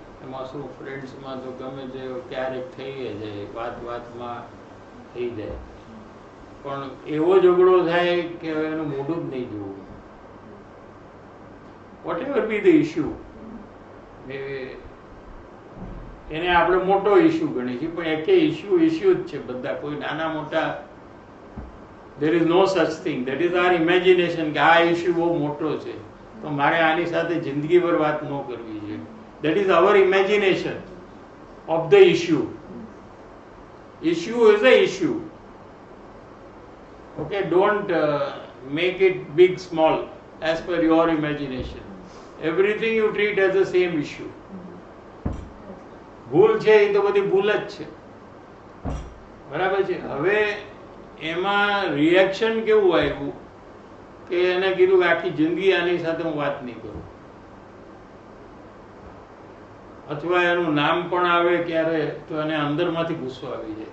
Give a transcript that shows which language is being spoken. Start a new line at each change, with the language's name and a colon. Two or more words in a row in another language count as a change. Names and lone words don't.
Gujarati: એમાં શું, ફ્રેન્ડ્સમાં તો ગમે તે ક્યારેક થઈ જાય, વાતમાં થઈ જાય, પણ એવો ઝઘડો થાય કે એનું મોઢું જ નહીં જોવું.
English: what ever be the issue,
Gujarati: એને આપણે મોટો ઇસ્યુ ગણીએ છીએ, પણ એકે ઇસ્યુ જ છે બધા, કોઈ નાના મોટા.
English: there is no such thing, that is our imagination
Gujarati: કે આ ઇસ્યુ બહુ મોટો છે તો મારે આની સાથે જિંદગીભર વાત ન કરવી જોઈએ.
English: that is our imagination of the issue. Issue is a issue. Okay, don't make it big small as per your imagination. Everything you treat as the same issue.
Gujarati: ભૂલ છે એ તો બધી ભૂલ જ છે, બરાબર છે. હવે એમાં રિએક્શન કેવું આવ્યું કે એને કીધું કે આખી જિંદગી આની સાથે હું વાત નહીં કરું, અથવા એનું નામ પણ આવે ક્યારે તો એને અંદરમાંથી ગુસ્સો આવી જાય.